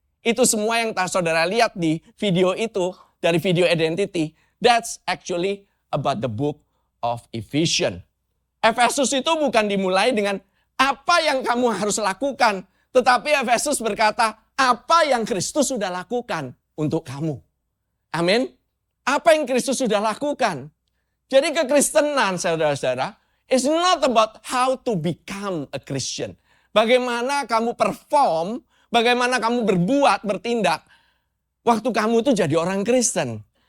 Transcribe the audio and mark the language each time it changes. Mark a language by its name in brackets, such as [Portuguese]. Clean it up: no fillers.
[Indonesian] Itu semua yang saudara lihat di video itu, dari video identity, [English] that's actually about the book of Ephesians. [Indonesian] Efesus itu bukan dimulai dengan apa yang kamu harus lakukan, tetapi Efesus berkata, apa yang Kristus sudah lakukan untuk kamu. Amin. Apa yang Kristus sudah lakukan. Jadi kekristenan, saudara-saudara, [English] is not about how to become a Christian. [Indonesian] Bagaimana kamu perform, bagaimana kamu berbuat, bertindak, waktu kamu itu jadi orang Kristen.